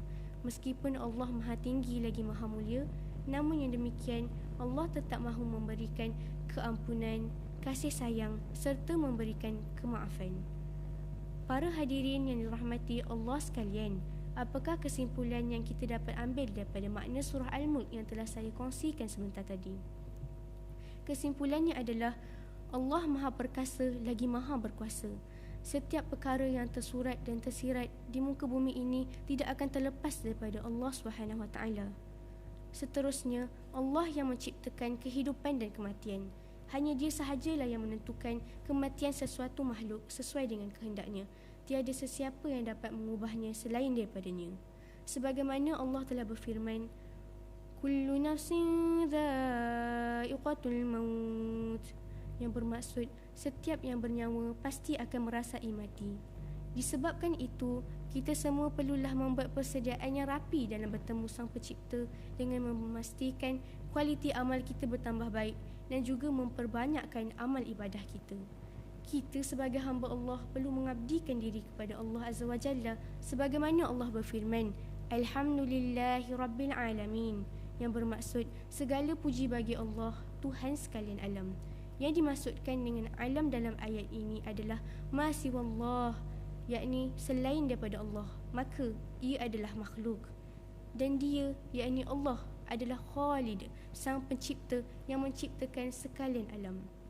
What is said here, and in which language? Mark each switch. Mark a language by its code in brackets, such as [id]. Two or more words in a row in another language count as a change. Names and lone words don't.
[ms] Meskipun Allah maha tinggi lagi maha mulia, namun yang demikian Allah tetap mahu memberikan keampunan, kasih sayang serta memberikan kemaafan. Para hadirin yang dirahmati Allah sekalian, apakah kesimpulan yang kita dapat ambil daripada makna surah Al-Mulk yang telah saya kongsikan sebentar tadi? Kesimpulannya adalah Allah maha perkasa lagi maha berkuasa. Setiap perkara yang tersurat dan tersirat di muka bumi ini tidak akan terlepas daripada Allah SWT. Seterusnya, Allah yang menciptakan kehidupan dan kematian. Hanya dia sahajalah yang menentukan kematian sesuatu makhluk sesuai dengan kehendaknya. Tiada sesiapa yang dapat mengubahnya selain daripadanya. Sebagaimana Allah telah berfirman, [ar] كل نفس ذائقة الموت, [ms] yang bermaksud setiap yang bernyawa pasti akan merasai mati. Disebabkan itu, kita semua perlulah membuat persediaan yang rapi dalam bertemu Sang Pencipta dengan memastikan kualiti amal kita bertambah baik dan juga memperbanyakkan amal ibadah kita. Kita sebagai hamba Allah perlu mengabdikan diri kepada Allah [ar] عز وجل [ms] sebagaimana Allah berfirman, [ar] الحمد لله رب العالمين, [ms] yang bermaksud segala puji bagi Allah, Tuhan sekalian alam. Yang dimaksudkan dengan alam dalam ayat ini adalah [ar] ما سوى الله, [ms] yakni selain daripada Allah, maka ia adalah makhluk. Dan dia, yakni Allah, adalah Khalid, Sang Pencipta yang menciptakan sekalian alam.